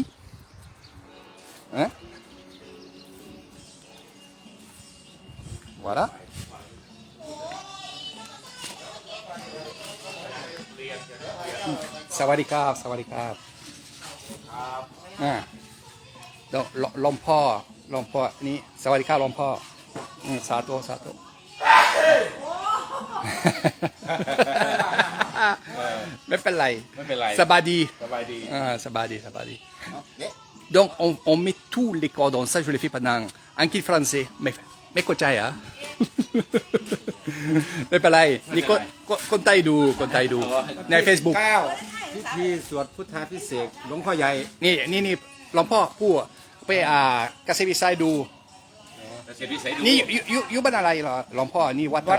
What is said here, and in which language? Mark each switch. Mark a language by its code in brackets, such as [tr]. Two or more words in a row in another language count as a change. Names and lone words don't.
[fr] Hein? Voilà. [th] สวัสดีค่ะ สวัสดีค่ะ. [fr] Donc l'homme [th] นี่สวัสดีครับหลวงพ่อสาธุสาธุ ไม่เป็นไร ไม่เป็นไร สบายดี สบายดี สบายดีสบายดี [fr] Donc on met tous les cordons, ça je l'ai fait pendant en kit français, mais [th] เข้าใจอ่ะ ไม่เป็นไรนี่คนไทยดูใน Facebook 9พิธีสวดพุทธาภิเษกหลวงพ่อใหญ่ นี่หลวงพ่อพูดไปกษตรวิสัยดู เกษตรวิสัยดู นี่อยู่บ้านอะไรเหรอหลวงพ่อนี่วัดอะไร